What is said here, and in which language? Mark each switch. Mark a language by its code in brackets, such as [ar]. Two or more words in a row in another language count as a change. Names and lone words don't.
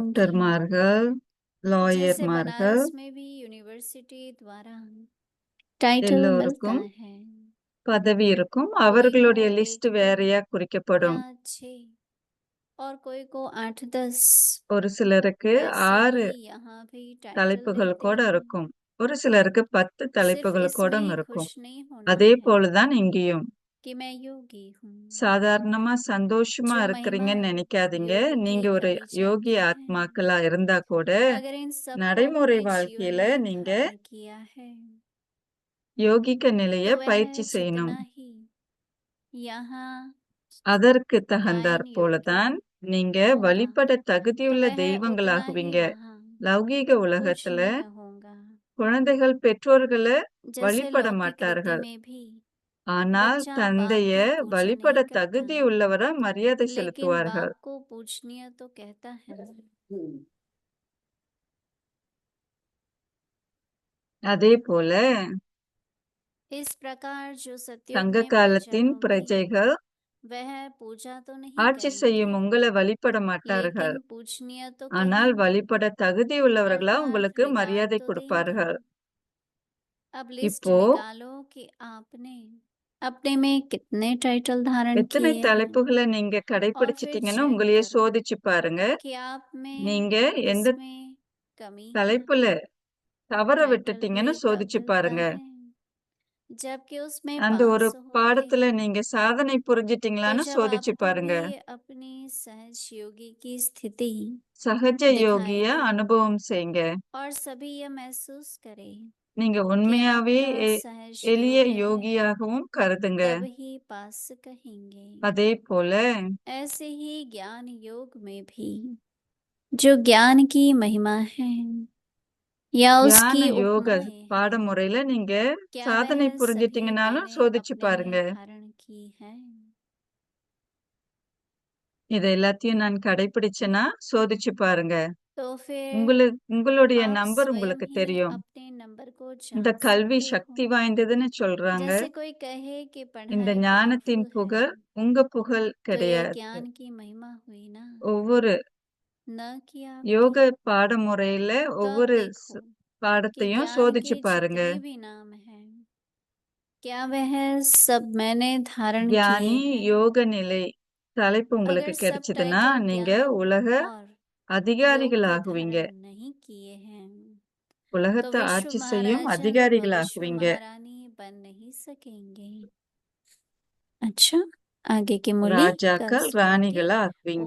[ta] டாக்டர்மார்கள், [hi] जैसे [ta] லாயர்மார்கள் [hi] बनारस में भी यूनिवर्सिटी द्वारा टाइटल मिलता [ta] எல்லோருக்கும் [hi] है, [ta] பதவி இருக்கும். [hi] कोई [ta] அவர்களுடைய [hi] को [ta] லிஸ்ட் 1 2 வேறையா குறிக்கப்படும். [hi] या 6 और कोई को 8 10। [ta] ஒரு சிலருக்கு [hi] वैसे 6 ही यहाँ भी टाइटल [ta] தலைப்புகள் [hi] देते [ta] கூட [hi] हैं। [ta] இருக்கும். ஒரு சிலருக்கு 10 [hi] सिर्फ [ta] தலைப்புகள் கூட [hi] इसमें [ta] இருக்கும். [hi] खुश नहीं होना [ta] அதே [hi] है [ta] போலதான் இங்கேயும். [hi] कि मैं योगी हूँ। [ta] சாதாரணமா சந்தோஷமா [hi] जो महिमा [ta] இருக்கிறீங்கன்னு நினைக்காதீங்க. [hi] योगी की [ta] நீங்க ஒரு [hi] गाई [ta] யோகி [hi] जाती है, [ta] ஆத்மாக்களா இருந்தா கூட [hi] अगर इन सबको [ta] நடைமுறை [hi] अपने जीवन [ta] வாழ்க்கையில [hi] में [ta] நீங்க [hi] धारण किया है [ta] யோகிக்க நிலைய [hi] तो वह [ta] பயிற்சி செய்யணும். [hi] जितना ही यहाँ [ta] அதற்கு [hi] गायन [ta] தகுந்தாற் [hi] योग्य [ta] போலதான் நீங்க [hi] होगा [ta] வழிபட [hi] तो [ta] தகுதியுள்ள [hi] वह उतना ही [ta] தெய்வங்களாகுவீங்க. [hi] वहाँ [ta] லௌகீக உலகத்துல [hi] पूजनीय होगा। [ta] குழந்தைகள் பெற்றோர்களை [hi] जैसे [ta] வழிபட [hi] लौकिक रीति [ta] மாட்டார்கள். [hi] में भी [ta] ஆனால் [hi] बच्चा बाप [ta] தந்தைய [hi] की पूजा [ta] வழிபட [hi] नहीं करता, [ta] தகுதி உள்ளவரா மரியாதை [hi] लेकिन [ta] செலுத்துவார்கள். [hi] बाप को पूजनीय तो कहता है। [ta] அதே போல [hi] इस प्रकार जो सत्युग [ta] சங்க [hi] में प्रजा [ta] காலத்தின் [hi] होंगी [ta] பிரஜைகள் [hi] वह पूजा तो नहीं [ta] ஆட்சி [hi] करेंगे, [ta] செய்யும் உங்களை வழிபட மாட்டார்கள். [hi] लेकिन पूजनीय तो [ta] ஆனால் [hi] कहेंगे, [ta] வழிபட தகுதி உள்ளவர்களா [hi] अर्थात [ta] உங்களுக்கு [hi] रिगार्ड [ta] மரியாதை [hi] तो [ta] கொடுப்பார்கள். [hi] देंगे। अब लिस्ट [ta] இப்போ [hi] निकालो कि आपने अपने में कितने टाइटल धारण [ta] எத்தனை [hi] किए हैं [ta] தலைப்புகளை நீங்க [hi] और फिर [ta] கடைபிடிச்சிட்டீங்கன்னு [hi] चेक [ta] உங்களையே [hi] करो [ta] சோதிச்சு பாருங்க. [hi] कि आप में [ta] நீங்க எந்த [hi] किसमें कमी है। [ta] தலைப்புல தவற [hi] टाइटल [ta] விட்டுட்டீங்கன்னு [hi] भी [ta] சோதிச்சு [hi] तब [ta] பாருங்க. [hi] मिलता है जबकि उसमें [ta] அந்த ஒரு [hi] पास होते [ta] பாடத்துல [hi] हैं। [ta] நீங்க சாதனை [hi] तो [ta] புரிஞ்சிட்டீங்களான்னு [hi] जब [ta] சோதிச்சு [hi] आपको [ta] பாருங்க. [hi] भी अपनी सहज योगी की स्थिति [ta] சகஜ [hi] दिखाई [ta] யோகிய [hi] दे [ta] அனுபவம் செய்யுங்க. [hi] और सभी यह महसूस करें [ta] நீங்க [hi] कि [ta] உண்மையாவே [hi] आपका सहज [ta] எளிய [hi] योग है, [ta] யோகியாகவும் கருதுங்க. [hi] तब ही पास कहेंगे। [ta] அதே போல [hi] ऐसे ही ज्ञान योग में भी जो ज्ञान की महिमा है या [ta] ஞான [hi] उसकी [ta] யோக [hi] उपमाएं हैं, [ta] பாடமுறையில நீங்க [hi] क्या [ta] சாதனை [hi] वह सभी [ta] புரிஞ்சிட்டீங்கனாலும் [hi] मैंने [ta] சோதிச்சு [hi] अपने [ta] பாருங்க. [hi] में धारण की है। [ta] இத எல்லாத்தையும் நான் கடைபிடிச்சேன்னா சோதிச்சு பாருங்க. [hi] तो फिर [ta] உங்களுடைய [hi] आप [ta] நம்பர் [hi] स्वयं [ta] உங்களுக்கு [hi] ही [ta] தெரியும். [hi] अपने नंबर को [ta] இந்த [hi] जान [ta] கல்வி [hi] सकते [ta] சக்தி [hi] हो। [ta] வாய்ந்ததுன்னு சொல்றாங்க. [hi] जैसे कोई कहे कि [ta] இந்த [hi] पढ़ाई [ta] ஞானத்தின் [hi] पावरफुल [ta] புகழ் [hi] है [ta] உங்க புகழ் [hi] तो यह [ta] கிடையாது. [hi] ज्ञान की महिमा हुई ना, [ta] ஒவ்வொரு [hi] न कि [ta] யோக [hi] आपकी। [ta] பாடமுறையில [hi] तो अब [ta] ஒவ்வொரு [hi] देखो कि [ta] பாடத்தையும் [hi] ज्ञान [ta] சோதிச்சு [hi] के [ta] பாருங்க. [hi] जितने भी नाम हैं क्या वह सब मैंने धारण किए [ta] ஞானி [hi] हैं। [ta] யோக நிலை தலைப்பு உங்களுக்கு [hi] अगर सब [ta] கிடைச்சதுன்னா [hi] टाइटल [ta] நீங்க [hi] ज्ञान [ta] உலக [hi] और योग को [ta] அதிகாரிகளாகுவீங்க. [hi] धारण नहीं किए हैं तो [ta] உலகத்தை [hi] विश्व [ta] ஆட்சி செய்யும் [hi] महाराजा व विश्व [ta] அதிகாரிகளாகுவீங்க. [hi] महारानी बन नहीं सकेंगे। अच्छा, आगे की मुरली कल [ta] ராஜாக்கள் [hi] सुनेंगे। [ta] ராணிகளா ஆக்குவீங்க.